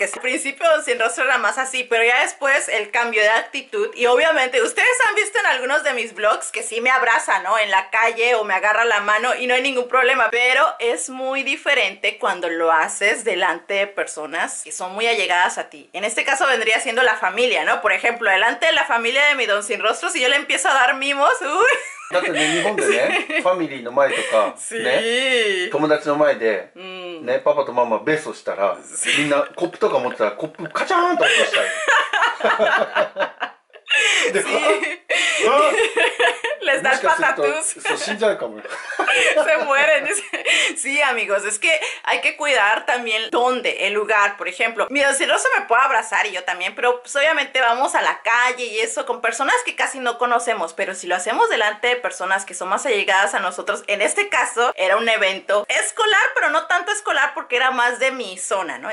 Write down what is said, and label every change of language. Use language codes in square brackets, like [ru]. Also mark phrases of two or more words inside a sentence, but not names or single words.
[es] Al principio Don Sin Rostro era más así, pero ya después el cambio de actitud, y obviamente ustedes han visto en algunos de mis vlogs que sí me abraza, ¿no? En la calle o me agarra la mano y no hay ningún problema, pero es muy diferente cuando lo haces delante de personas que son muy allegadas a ti. En este caso vendría siendo la familia, ¿no? Por ejemplo, delante de la familia de mi Don Sin Rostro, si yo le empiezo a dar mimos, uy. [ja] だってね日本でねファミリーの前とかね友達の前でねパパとママベースをしたらみんなコップとか持ってたらコップカチャーンと落としちゃうで [es] Les da el patatús. Se mueren. Sí, amigos, es que hay que cuidar también dónde, el lugar. Por ejemplo, mi Don Sin Rostro me puede abrazar y yo también, pero pues obviamente vamos a la calle y eso con personas que casi no conocemos, pero si lo hacemos delante de personas que son más allegadas a nosotros, en este caso era un evento escolar, pero no tanto escolar porque era más de mi zona, ¿no?